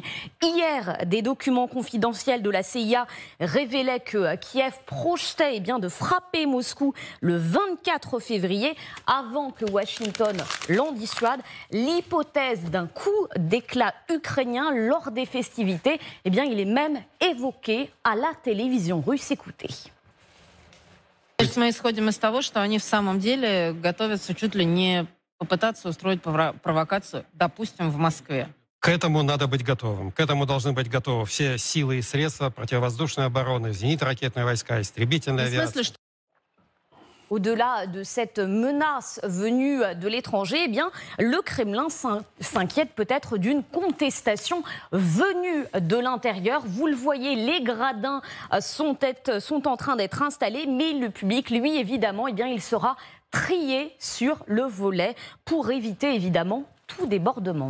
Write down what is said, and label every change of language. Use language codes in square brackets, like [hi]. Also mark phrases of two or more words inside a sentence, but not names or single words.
[fr] Hier, des documents confidentiels de la CIA révélaient que Kiev projetait de frapper Moscou le 24 février avant que Washington l'en dissuade. L'hypothèse d'un coup d'éclat ukrainien lors des festivités, il est même évoqué à la télévision russe. Écoutez. [ru] То есть мы исходим из того, что они в самом деле готовятся чуть ли не попытаться устроить провокацию, допустим, в Москве. К этому надо быть готовым. К этому должны быть готовы все силы и средства противовоздушной обороны, зенитно-ракетные войска, истребительная авиация. [fr] Au-delà de cette menace venue de l'étranger, le Kremlin s'inquiète peut-être d'une contestation venue de l'intérieur. Vous le voyez, les gradins sont en train d'être installés, mais le public, lui, évidemment, il sera trié sur le volet pour éviter, évidemment, tout débordement.